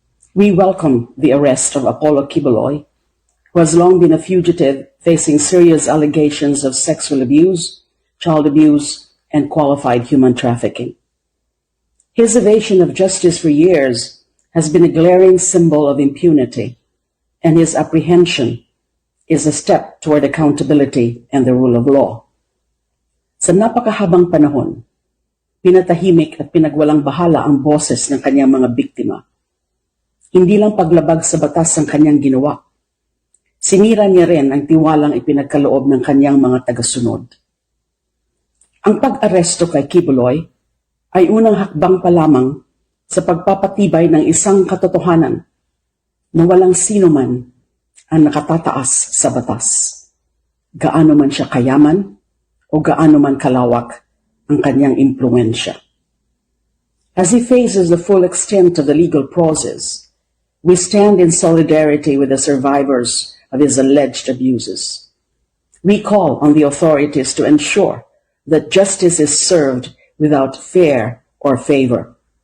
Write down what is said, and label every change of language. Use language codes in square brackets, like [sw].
[en] We welcome the arrest of Apollo Kibuloy, who has long been a fugitive facing serious allegations of sexual abuse, child abuse, and qualified human trafficking. His evasion of justice for years has been a glaring symbol of impunity, and his apprehension is a step toward accountability and the rule of law. [tl] Sa napakahabang panahon, pinatahimik at pinagwalang bahala ang boses ng kanyang mga biktima. Hindi lang paglabag sa batas ang kanyang ginawa. Sinira niya rin ang tiwalang ipinagkaloob ng kanyang mga tagasunod. Ang pag-aresto kay Kibuloy ay unang hakbang pa lamang sa pagpapatibay ng isang katotohanan na walang sino man ang nakatataas sa batas. Gaano man siya kayaman o gaano man kalawak ang kanyang impluensya. [en] As he faces the full extent of the legal process, we stand in solidarity with the survivors of his alleged abuses. We call on the authorities to ensure that justice is served without fear or favor.